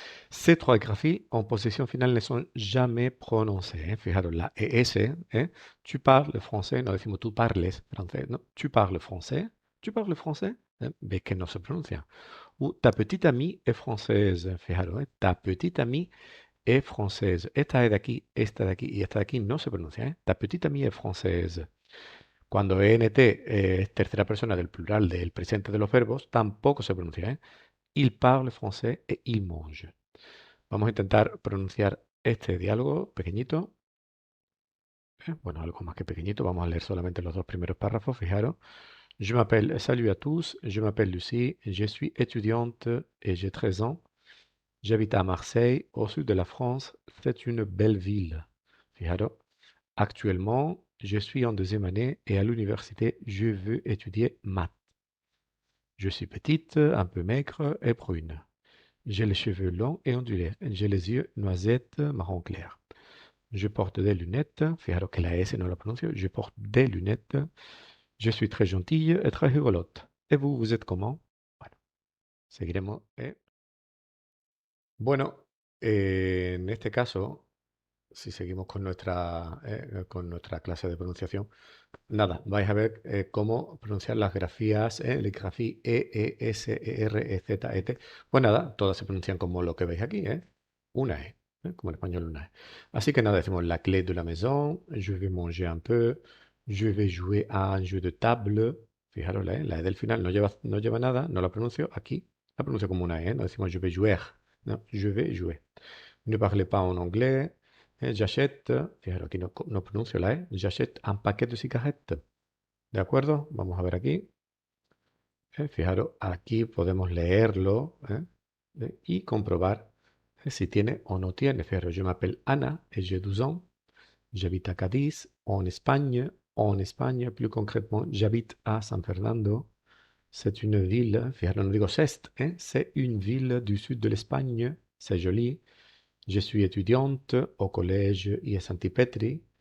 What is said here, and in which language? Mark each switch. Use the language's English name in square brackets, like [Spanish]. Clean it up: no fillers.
[French] Ces trois graphies en position finale ne sont jamais prononcées. [Spanish] Fijaros, la ES, [French] tu parles français, [Spanish] no decimos tú parles francés, no, tu parles français, ves que no se pronuncia. [French] Ou ta petite amie est française, fijaros, ta petite amie est française. [Spanish] Esta es de aquí, esta de aquí y esta de aquí no se pronuncia, [French] Ta petite amie est française. [Spanish] Cuando ENT es tercera persona del plural del presente de los verbos, tampoco se pronuncia, [French] Il parle français et il mange. [Spanish] Vamos a intentar pronunciar este diálogo pequeñito. Bueno, algo más que pequeñito. Vamos a leer solamente los dos primeros párrafos. Fijaros. [French] Je m'appelle, salut à tous, je m'appelle Lucie, je suis étudiante et j'ai 13 ans. J'habite à Marseille, au sud de la France. C'est une belle ville. Fijaros. Actuellement, je suis en deuxième année et à l'université, je veux étudier maths. Je suis petite, un peu maigre et brune. J'ai les cheveux longs et ondulés. J'ai les yeux noisettes marron clair. Je porte des lunettes. [Spanish] Fijaros que la S no la pronuncio. [French] Je porte des lunettes. Je suis très gentille et très rigolote. Et vous, vous êtes comment? [Spanish] Bueno, seguiremos. Bueno, en este caso, si seguimos con nuestra clase de pronunciación, nada, vais a ver cómo pronunciar las grafías, les grafías E, E, S, E, R, E, Z, E, T. Pues nada, todas se pronuncian como lo que veis aquí, una E, como en español una E. Así que nada, decimos [French] la clé de la maison, je vais manger un peu, je vais jouer à un jeu de table. [Spanish] Fijaros, la E del final no lleva nada, no la pronuncio aquí, la pronuncio como una E, no decimos [French] je vais jouer, [Spanish] no, je vais jouer. [French] Ne parlez pas en anglais. J'achète, [Spanish] fijaros, aquí no pronuncio la E, [French] j'achète un paquet de cigarettes. [Spanish] ¿De acuerdo? Vamos a ver aquí. Fijaros, aquí podemos leerlo y comprobar si tiene o no tiene. [French] Fijaros, je m'appelle Anna et j'ai 12 ans. J'habite à Cadiz, en Espagne. En Espagne, plus concrètement, j'habite à San Fernando. C'est une ville, [Spanish] fijaros, no digo [French] c'est, c'est une ville du sud de l'Espagne. C'est joli. Je suis étudiante au collège IS Santipetri.